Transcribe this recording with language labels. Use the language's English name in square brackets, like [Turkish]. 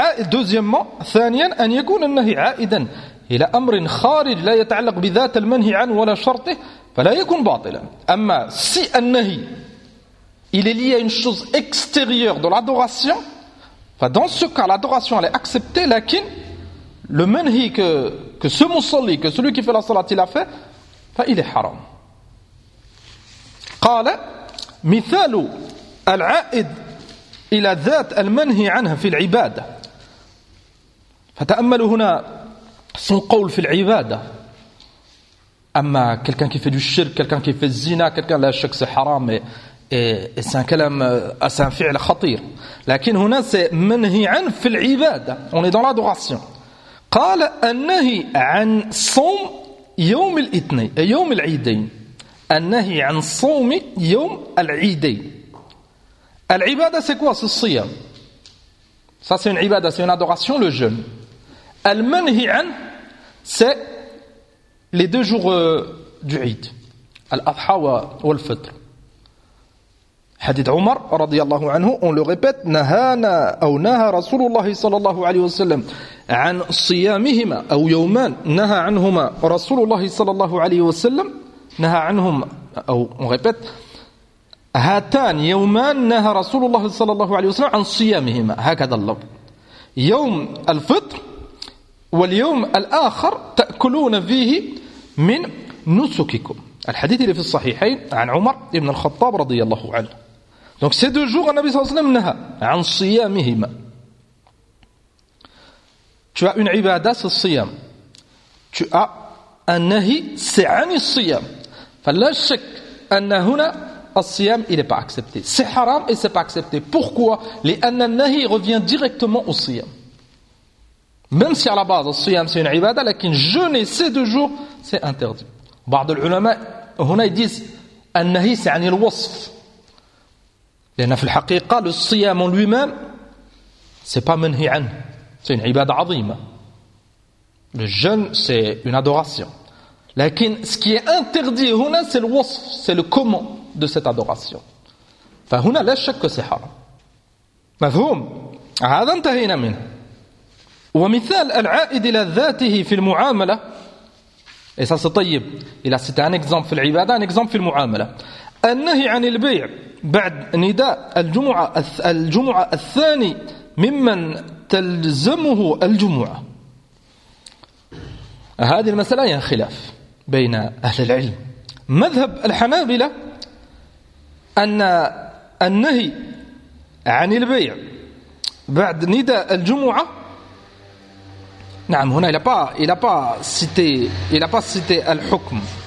[French] Deuxièmement, il est lié à une chose extérieure de l'adoration, dans ce cas, l'adoration elle est acceptée, mais le manhi que ce musalli, que celui qui fait la salat, il a fait, il est haram. [Arabic] قال مثال العائد إلى ذات المنهي عنها في العبادة فتأملوا هنا son قول في العبادة [French] أما quelqu'un qui fait du shirk, quelqu'un qui fait zina, quelqu'un là chaque c'est haram et c'est un كلام c'est un فعل خطير لكن هنا c'est منهي عن في العبادة on est dans l'adoration [Arabic] قال النهي عن صوم يوم الاثنين يوم العيدين [French] النهي عن صوم يوم العيدين. العبادة c'est quoi? C'est le siyam. Ça c'est une عبادة, c'est une adoration, le jeûne. المنهي عن c'est les deux jours du عيد. [Arabic] الأضحى والفطر. حديث عمر رضي الله عنه on le répète نهانا أو نهى رسول الله صلى الله عليه وسلم عن صيامهما أو يومان نهى عنهما رسول الله صلى الله عليه وسلم نهى عنهم أو مغيبت هاتان يومان نهى رسول الله صلى الله عليه وسلم عن صيامهما هكذا اللفظ يوم الفطر واليوم الآخر تأكلون فيه من نسككم الحديث اللي في الصحيحين عن عمر بن الخطاب رضي الله عنه [French] donc ces deux jours [Arabic] النبي صلى الله عليه وسلم نهى عن صيامهما [French] tu as une ibadah c'est le siyam tu as un nahi c'est عن الصيام [Arabic] فَلَا شَكَ أَنَّ هُنَا الصِّيَامِ [French] il n'est pas accepté. C'est haram et ce n'est pas accepté. Pourquoi? [Arabic] لِأَنَّ النَّهِي [French] revient directement au siyam. Même si à la base, le siyam c'est une ibadah, لكن jeûner ces deux jours, c'est interdit. [Arabic] بعض العلماء, هنا [French] ils disent [Arabic] النَّهِي c'est عن الوصف. لأن في الحقيقة, [French] le siyam en lui-même, ce n'est pas [Arabic] منهي عنه. [French] C'est une ibadah عظيمة. Le jeûne, c'est une adoration. Lakin, ce qui est interdit huna, c'est le wasf, c'est le comment de cette adoration. [Arabic] فهنا لا شك [French] que c'est haram. [Arabic] مفهوم؟ هذا انتهينا منه. ومثال العائد إلى ذاته في المعاملة. [French] Et ça c'est طيب. Il a cité un exemple في العبادة, un exemple في المعاملة. [Arabic] النهي عن البيع بعد نداء الجمعة الجمعة الثاني ممن تلزمه الجمعة. هذه المسألة هي خلاف. بين أهل العلم مذهب الحنابلة أن النهي عن البيع بعد نداء الجمعة نعم هنا [French] il a pas cité [Arabic] الحكم